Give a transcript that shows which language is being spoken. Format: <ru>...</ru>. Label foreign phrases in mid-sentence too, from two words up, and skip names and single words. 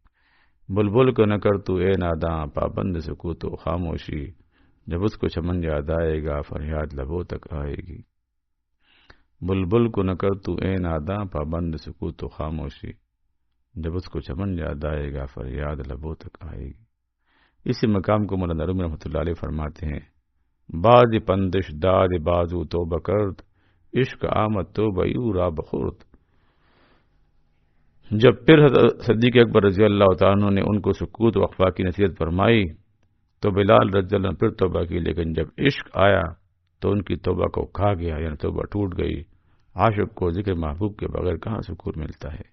<ur>بلبل کو نہ کر تو اے ناداں پابند سکوت و خاموشی، جب اس کو چمن یاد آئے گا فریاد لبوں تک آئے گی۔ بلبل کو نہ کر تو اے ناداں پابند سکوت و خاموشی، جب اس کو چمن یاد آئے گا فریاد لبوں تک آئے گی۔ اسی مقام کو مولانا رومی</ur> <ar>رحمۃ اللہ علیہ</ar> <ur>فرماتے ہیں،</ur> <fa>باز پندش داد بازو توبہ کرد، عشق آمد توبہ یوں را بخورد۔</fa> <ur>جب پھر صدیق اکبر</ur> <ar>رضی اللہ تعالیٰ عنہ</ar> <ur>نے ان کو سکوت و اخفا کی نصیحت فرمائی تو بلال</ur> <ar>رضی اللہ عنہ</ar> <ur>پھر توبہ کی، لیکن جب عشق آیا تو ان کی توبہ کو کھا گیا، یعنی توبہ ٹوٹ گئی۔ عاشق کو ذکر محبوب کے بغیر کہاں سکون ملتا ہے؟</ur>